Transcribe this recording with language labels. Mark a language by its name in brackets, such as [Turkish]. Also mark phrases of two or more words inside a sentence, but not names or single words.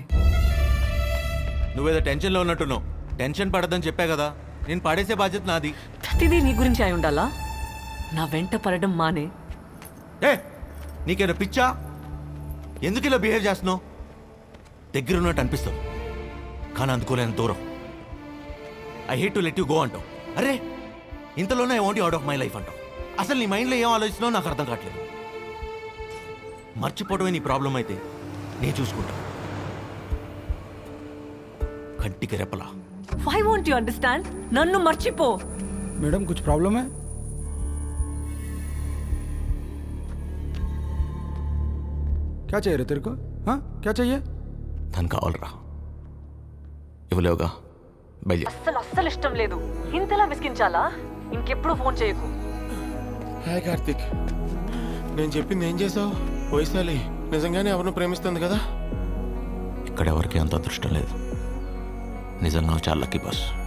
[Telugu] నువ్వేదో టెన్షన్లో ఉన్నట్టున్నావు. టెన్షన్ పడద్దని చెప్పా కదా. నేను పడేసే బాధ్యత నాది. ప్రతిదీ నీ గురించి అయి ఉండాలా? నా వెంట పడడం మానే. ఏ నీకేదో పిచ్చా? ఎందుకు ఇలా బిహేవ్ చేస్తున్నావు? దగ్గర ఉన్నట్టు అనిపిస్తావు కానీ అందుకోలేని దూరం. [English] I hate to let you go [Telugu] అంటావు. అరే ఇంతలోనే [English] I want you out of my life [Telugu] అంటావు. అసలు నీ మైండ్లో ఏం ఆలోచిస్తున్నావు నాకు అర్థం కావట్లేదు. మర్చిపోవడమే నీ ప్రాబ్లం అయితే నేను చూసుకుంటా. కంటికి రెప్పలా. [English] Why won't you understand? [Telugu] నన్ను మర్చిపో. [Hindi] मैडम कुछ प्रॉब्लम है? क्या चाहिए रे तेरे को? हाँ क्या चाहिए? [Telugu] తను కావాలరా. ఇవ్వలేవుగా బయలు. అస్సలు ఇష్టం లేదు. ఇంతలా విసిగించాలా? ఇంకెప్పుడు ఫోన్ చేయకు. హాయ్ కార్తిక్, నేను చెప్పింది ఏం చేసావు? వైశాలి నిజంగానే ఎవరిని ప్రేమిస్తుంది కదా? ఇక్కడ ఎవరికి అంత అదృష్టం లేదు. నిజంగా చాలా [English] lucky boss.